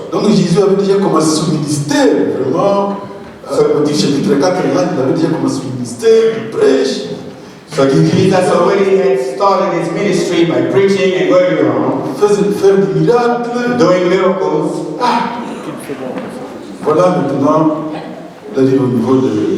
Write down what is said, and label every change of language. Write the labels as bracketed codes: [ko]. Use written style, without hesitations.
[fr] Donc Jésus avait déjà commencé son ministère, vraiment. Au chapitre 4, il avait déjà commencé son ministère, il prêche. [en] So Jesus already had started his ministry by preaching and going around, [fr] faire des miracles, [en] doing miracles. [fr] Voilà maintenant, là, il est au niveau de